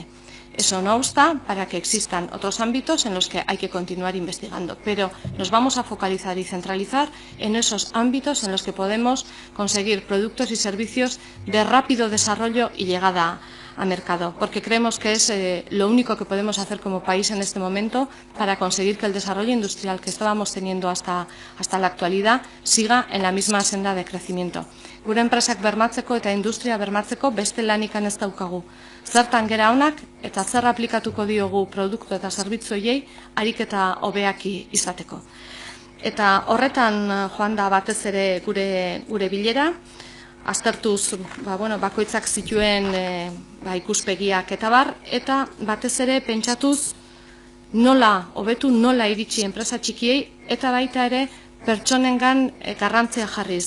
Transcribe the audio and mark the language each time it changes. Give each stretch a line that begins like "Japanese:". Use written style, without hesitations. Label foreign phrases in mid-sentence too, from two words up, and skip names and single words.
Spanish: Eso no obsta para que existan otros ámbitos en los que hay que continuar investigando, pero nos vamos a focalizar y centralizar en esos ámbitos en los que podemos conseguir productos y servicios de rápido desarrollo y llegada a mercado, porque creemos que es lo único que podemos hacer como país en este momento para conseguir que el desarrollo industrial que estábamos teniendo hasta la actualidad siga en la misma senda de crecimiento.
Basque: Gure enpresak bermatzeko eta industria bermatzeko beste lanikan ez daukagu. Zertan gera onak eta zer aplikatuko diogu produktu eta zerbitzu horiei ariketa hobeaki izateko. Eta horretan joan da batez ere gure bilera, aztertuz bakoitzak zituen ikuspegiak eta bar, eta batez ere pentsatuz nola hobetu, nola iritsi enpresa txikiei, eta baita ere pertsonengan garrantzia jarriz.